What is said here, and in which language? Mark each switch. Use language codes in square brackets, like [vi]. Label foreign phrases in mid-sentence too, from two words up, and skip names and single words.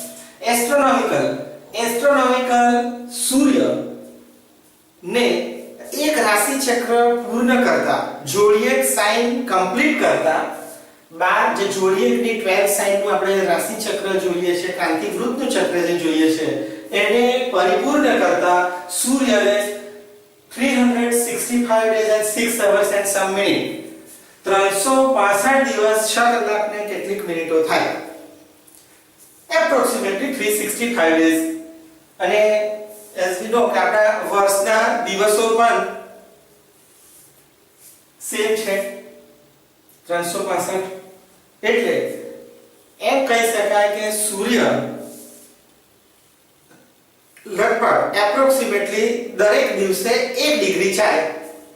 [gu] એસ્ટ્રોનોમિકલ સૂર્ય ને એક રાશિ ચક્ર પૂર્ણ કરતા, [en] zodiac sign complete [gu] કરતા, 12 જે જોડિયેકની 12 સાઇનનું આપણે રાશિ ચક્ર જોઈએ છે, ક્રાંતિ વૃત્તનું ચક્ર જે જોઈએ છે, એને પરિપૂર્ણ કરતા સૂર્યને [en] 365 days and 6 hours and some minutes, [gu] 365 દિવસ 6 કલાક ને કેટલીક મિનિટો થાય, [en] એપ્રોક્સિમેટલી 365 days. [gu] અને [en] as we know [gu] કે આપણા વર્ષના દિવસો પણ સેમ છે 365. એટલે એમ કહી શકાય કે સૂર્ય લગભગ એપ્રોક્સિમેટલી દરેક દિવસે 1 ડિગ્રી ચાલે.